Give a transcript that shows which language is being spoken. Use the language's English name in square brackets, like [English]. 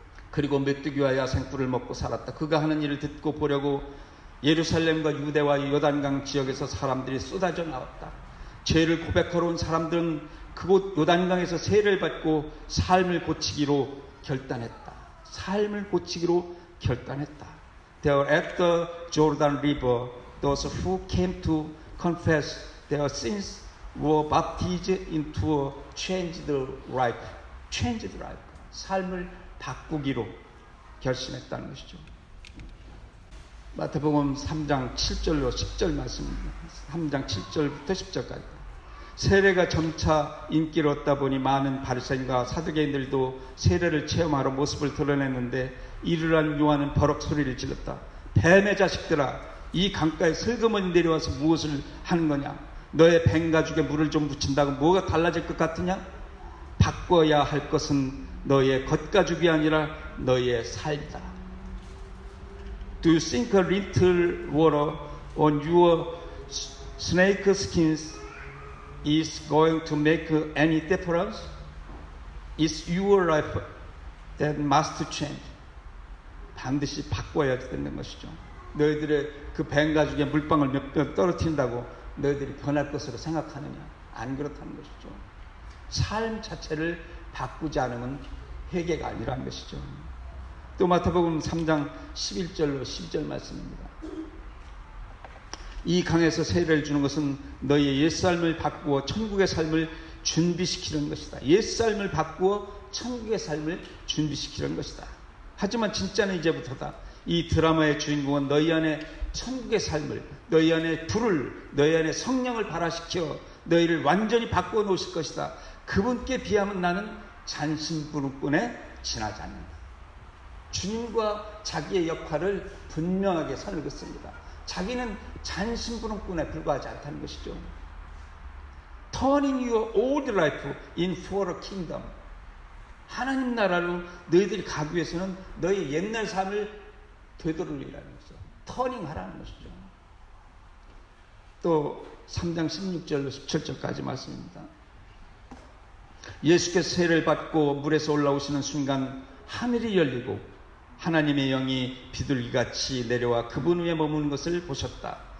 [Korean] 그리고 메뚜기와 야생꿀을 먹고 살았다. 그가 하는 일을 듣고 보려고 예루살렘과 유대와 요단강 지역에서 사람들이 쏟아져 나왔다. 죄를 고백하러 온 사람들은 그곳 요단강에서 세례를 받고 삶을 고치기로 결단했다. 삶을 고치기로 결단했다. [English] They were at the Jordan River those who came to confess their sins were baptized into a changed life. changed life. [Korean] 삶을 바꾸기로 결심했다는 것이죠. 마태복음 3장 7절로 10절 말씀입니다. 3장 7절부터 10절까지. 세례가 점차 인기를 얻다 보니 많은 바리새인과 사두개인들도 세례를 체험하러 모습을 드러냈는데 이를 한 요한은 버럭 소리를 질렀다. 뱀의 자식들아, 이 강가에 슬그머니 내려와서 무엇을 하는 거냐? 너의 뱀 가죽에 물을 좀 묻힌다고 뭐가 달라질 것 같으냐? 바꿔야 할 것은 너의 겉가죽이 아니라 너의 삶이다. [English] Do you think a little water on your snake skins is going to make any difference? It's your life that must change. [Korean] 반드시 바꿔야 되는 것이죠. 너희들의 그 뱀 가죽에 물방울 몇 번 떨어뜨린다고 너희들이 변할 것으로 생각하느냐? 안 그렇다는 것이죠. 삶 자체를 바꾸지 않으면 회개가 아니라는 것이죠. 또 마태복음 3장 11절로 12절 말씀입니다. 이 강에서 세례를 주는 것은 너희의 옛삶을 바꾸어 천국의 삶을 준비시키는 것이다. 옛삶을 바꾸어 천국의 삶을 준비시키는 것이다. 하지만 진짜는 이제부터다. 이 드라마의 주인공은 너희 안에 천국의 삶을, 너희 안에 불을, 너희 안에 성령을 발화시켜 너희를 완전히 바꾸어 놓으실 것이다. 그분께 비하면 나는 잔심부름꾼에 지나지 않는다. 주님과 자기의 역할을 분명하게 선을 긋습니다. 자기는 잔심부름꾼에 불과하지 않다는 것이죠. [English] Turning your old life in for a kingdom. [Korean] 하나님 나라로 너희들이 가기 위해서는 너희 옛날 삶을 되돌리라는 거죠. 터닝 하라는 것이죠. 또 3장 16절로 17절까지 말씀입니다. 예수께서 세례를 받고 물에서 올라오시는 순간 하늘이 열리고 하나님의 영이 비둘기같이 내려와 그분 위에 머무는 것을 보셨다.